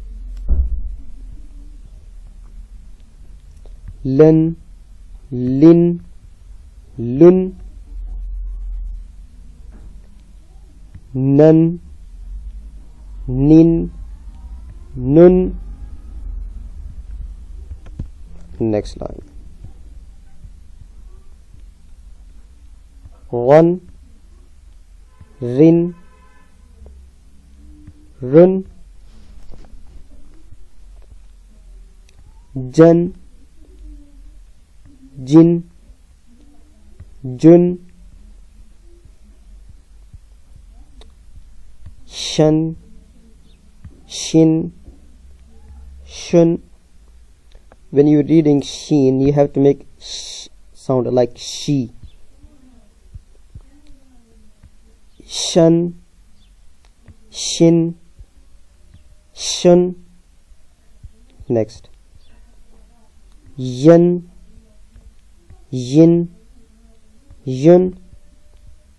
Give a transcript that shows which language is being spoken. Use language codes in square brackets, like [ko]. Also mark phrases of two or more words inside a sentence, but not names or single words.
[zh] Lin, lin, lun, nun, nin, nun. [en] Next line. [zh] Run, rin, run, jan, jin, jun, shan, shin, shun. [en] When you're reading shin, you have to make sh sound like she. [zh] Shan, shin, shun. Next. Yan, yin, yun.